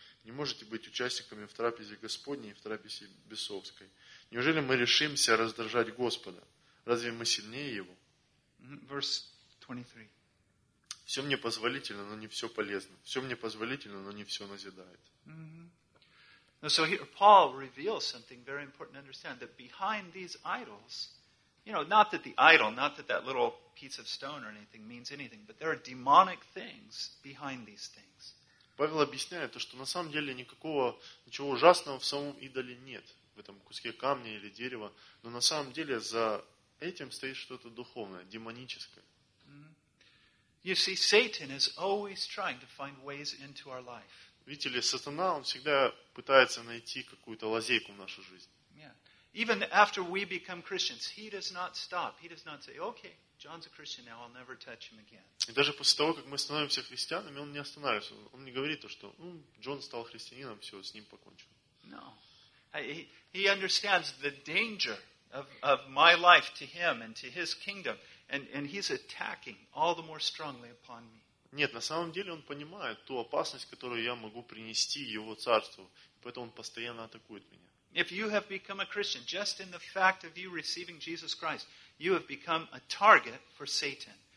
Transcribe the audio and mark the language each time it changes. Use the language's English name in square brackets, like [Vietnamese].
[Russian] Не можете быть участниками в трапезе Господней и в трапезе бесовской. Неужели мы решимся раздражать Господа? Разве мы сильнее Его? [English] Verse 23. [Russian] Все мне позволительно, но не все полезно. Все мне позволительно, но не все назидает. Mm-hmm. [English] So here Paul reveals something very important to understand, that behind these idols, you know, not that the idol, not that that little piece of stone or anything means anything, but there are demonic things behind these things. [Russian] Павел объясняет то, что на самом деле ничего ужасного в самом идоле нет, в этом куске камня или дерева, но на самом деле за этим стоит что-то духовное, демоническое. [English] You see, Satan is always trying to find ways into our life. [Russian] Видите ли, сатана, он всегда пытается найти какую-то лазейку в нашу жизнь. [English] Yeah. Even after we become Christians, he does not stop. He does not say, okay. John's a Christian now, I'll never touch him again. [Russian] И даже после того, как мы становимся христианами, он не останавливается. Он не говорит то, что Джон стал христианином, все, с ним покончено. [English] No. He understands the danger of my life to him and to his kingdom, and he's attacking all the more strongly upon me. [Russian] Нет, на самом деле он понимает ту опасность, которую я могу принести его царству, поэтому он постоянно атакует меня. [English] If you have become a Christian, just in the fact of you receiving Jesus Christ, you have become a target for Satan.